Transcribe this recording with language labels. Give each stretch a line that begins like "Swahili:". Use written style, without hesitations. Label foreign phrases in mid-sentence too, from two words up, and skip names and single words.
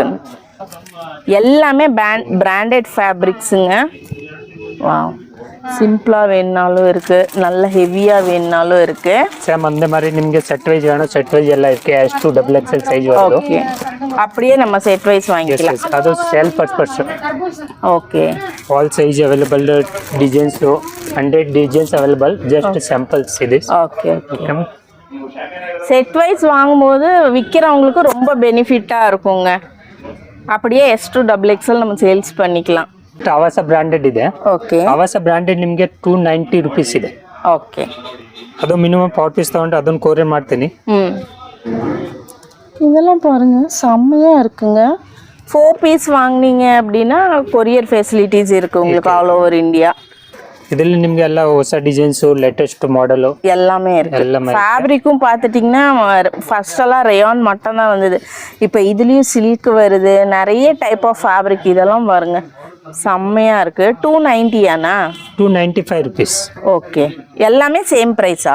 Tamil: எல்லாமே
English: branded fabrics.
Tamil: வாவ், சிம்பிளா வேணுனாலும் இருக்கு, நல்ல ஹெவியா வேணுனாலும் இருக்கு. சேம் அந்த மாதிரி ನಿಮಗೆ
English: set wise
Tamil: வேணும்,
English: set wise
Tamil: எல்லாம் இருக்கு. S2 XXL சைஸ் வருது. ஓகே, அப்படியே நம்ம
English: set wise
Tamil: வாங்கிக்கலாம்.
English: ಅದು sale purpose.
Tamil: ஓகே.
English: all size available designs 100 designs available just samples ಇದೆ.
Tamil: ஓகே ஓகே.
English: set wise
Tamil: வாங்கும்போது விற்கிறவங்களுக்கு ரொம்ப பெனிஃபிட்டாக இருக்குங்க. அப்படியே S2 XXL நம்ம சேல்ஸ் பண்ணிக்கலாம்.
Kannada: ಆವಾಸ ಬ್ರಾಂಡೆಡ್ ಇದೆ. ಓಕೆ. ಆವಾಸ ಬ್ರಾಂಡೆಡ್ ನಿಮಗೆ 290 rupees ಇದೆ. ಓಕೆ. ಅದು
English: minimum 40 piece
Kannada: ತಗೊಂಡು ಅದನ್ನು ಕೊರಿಯರ್ ಮಾಡ್ತೀನಿ.
Tamil: இதெல்லாம் பாருங்க செம்மையாக இருக்குங்க. 4 பீஸ் வாங்கினீங்க அப்படின்னா
English: courier facilities
Tamil: இருக்குது உங்களுக்கு
English: all over India.
Kannada: ಇದರಲ್ಲಿ ನಿಮಗೆ ಎಲ್ಲ ಹೊಸ ಡಿಸೈನ್ಸ್,
English: latest model
Tamil: எல்லாமே இருக்கு. ஃபேப்ரிக்கும் பார்த்துட்டிங்கன்னா ஃபர்ஸ்ட் எல்லாம் ரேயான் மட்டும் தான் வந்தது. இப்போ இதுலேயும் சில்க் வருது, நிறைய
English: type of fabric.
Tamil: இதெல்லாம் பாருங்க செம்மையாக இருக்கு. 290 295 rupees. ஓகே. எல்லாமே
English: same price?